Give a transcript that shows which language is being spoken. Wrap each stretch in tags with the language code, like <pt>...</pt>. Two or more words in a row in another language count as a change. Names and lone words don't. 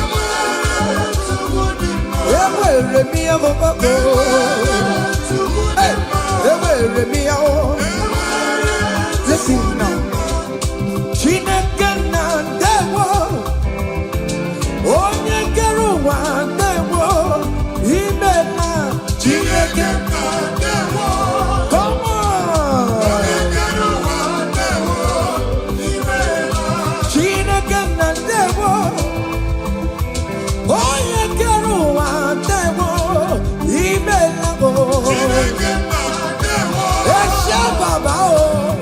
<ig>Ewere m ya o. Hey, ewere m ya o.</ig> <en>Listen now.</en> <ig>Chineke na ndewo. Onye kere ụwa ndewo. Imela Chineke na ndewo.</ig> <en>Come on.</en> <ig>Chineke na ndewo. Onye kere ụwa ndewo. Imela o. Eshe baba o.</ig>